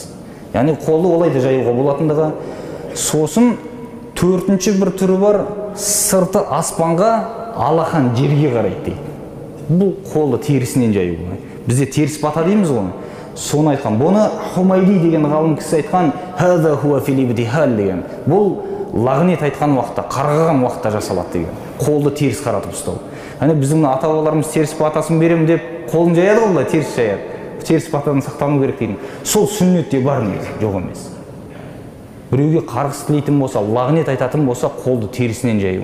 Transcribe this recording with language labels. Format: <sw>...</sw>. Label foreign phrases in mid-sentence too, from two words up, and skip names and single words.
<kk>Яғни қолды олай да жаюға болатындығы. Сосын төртінші бір түрі бар, сырты аспанға, алақан жерге қарайды дейді. Бұл қолды терісінен жаюға. Бізде теріс бата дейміз ғой. Соны айтқан. Бұны Хумайди деген ғалым кісі айтқан,</kk> <ar>«هذا هو في الابتهال»</ar> <kk>деген. Бұл лағнет айтқан уақытта, қарғаған уақытта жасалады деген. Қолды теріс қаратып ұстау. Біздің ата-бабаларымыз теріс батасын берем деп қолын жаяды ғой, теріс жаяды. Теріс батадан сақтану керек деген. Сол сүннетте бар емес, жоқ емес. Біреуге қарғыс тілейтін болса, лағнет айтатын болса, қолды терісінен жаю.</kk>